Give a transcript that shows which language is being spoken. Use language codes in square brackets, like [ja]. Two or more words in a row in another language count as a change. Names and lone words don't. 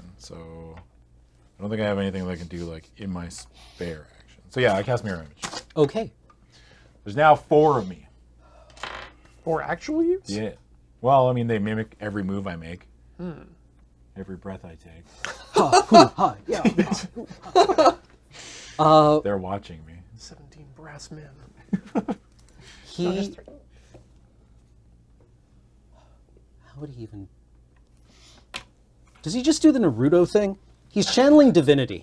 [en] So I don't think I have anything that I can do like in my spare action. So yeah, I cast Mirror Image. Okay. There's now 4 of me. For actual use? Yeah. Well, I mean, they mimic every move I make. Every breath I take. Ha, hoo, ha, yeah. They're watching me. 17 brass men. He. How would he even? Does he just do the Naruto thing? He's channeling divinity.